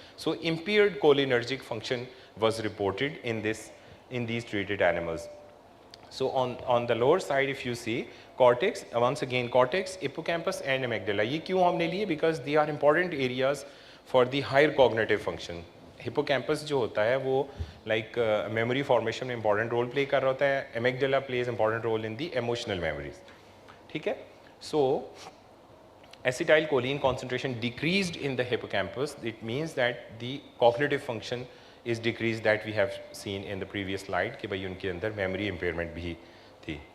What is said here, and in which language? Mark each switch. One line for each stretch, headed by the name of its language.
English: So impaired cholinergic function was reported in these treated animals. So on the lower side, if you see cortex, once again cortex, hippocampus and amygdala.
Hindi: ये क्यों हमने लिए?
English: Because they are important areas for the higher cognitive function.
Hindi: Hippocampus जो होता है वो like memory formation में important role play कर रहा होता है.
English: Amygdala plays important role in the emotional memories.
Hindi: ठीक है?
English: So acetylcholine concentration decreased in the hippocampus. It means that the cognitive function is decreased that we have seen in the previous slide
Hindi: कि भाई उनके अंदर memory impairment भी थी.